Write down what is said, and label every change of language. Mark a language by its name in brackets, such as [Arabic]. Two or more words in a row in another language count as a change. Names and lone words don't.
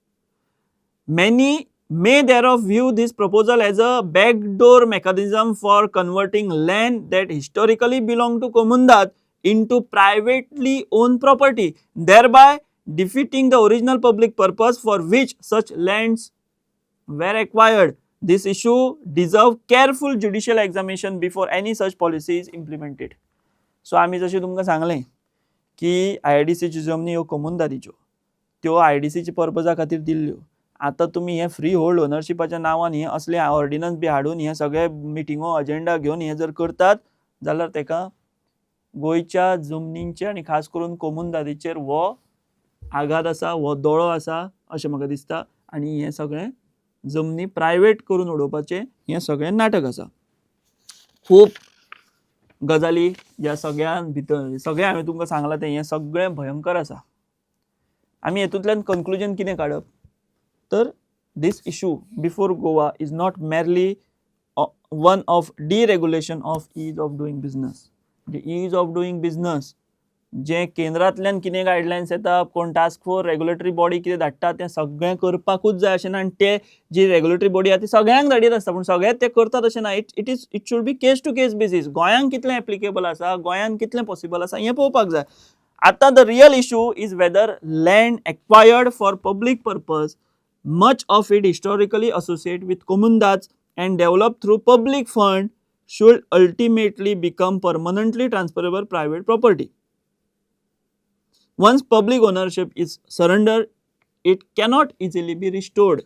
[English] Many may thereof view this proposal as a backdoor mechanism for converting land that historically belonged to Comundat into privately owned property, thereby defeating the original public purpose for which such lands were acquired. This issue deserves careful judicial examination before any such policy is implemented. [Konkani] So आम्ही जशें तुमकां सांगलें की IDCची जमनी ह्यो कमुनदारीच्यो त्यो IDCच्या पर्पजा खातीर दिल्ल्यो. आता तुम्ही हे [English] free hold [Konkani] ओनरशिपाच्या नांवान हे असले ऑर्डिनन्स बी हाडून हे सगळे मिटिंगो अजेंडा घेवन हे जर करतात जाल्यार तेका गोंयच्या जमनींचे आनी खास करून कमुनदारीचेर हो आघात आसा, हो दोळो आसा अशें म्हाका दिसता. आनी हे सगळे जमनी प्रायवेट करून उडोवपाचे हे सगळे नाटक आसा. खूब गजाली ह्या सगळ्यां भितर सगळे हांवें तुमकां सांगलां तें हे सगळे भयंकर आसा. आमी हेतूंतल्यान कन्क्लुजन कितें काडप तर [English] this issue before Goa is not merely one of deregulation of ease of doing business. The ease of doing business [Konkani] जे केंद्रांतल्यान कितें गायडलायन्स येता कोण [English] task force regulatory body [Konkani] कितें धाडटा तें सगळें करपाकूच जाय अशें ना. आनी ते जी [English] regulatory body [Konkani] आसा ती सगळ्यांक धाडीत आसता पूण सगळेच ते करतात अशें ना. [English] It should be case to case basis. [Konkani] गोंयांक कितलें एप्लिकेबल आसा, गोंयांत कितलें पॉसिबल आसा हें पळोवपाक जाय. आतां [English] the real issue is whether land acquired for public purpose, much of it historically associated with commundads and developed through public fund, should ultimately become permanently transferable private property. Once public ownership is surrendered, it cannot easily be restored.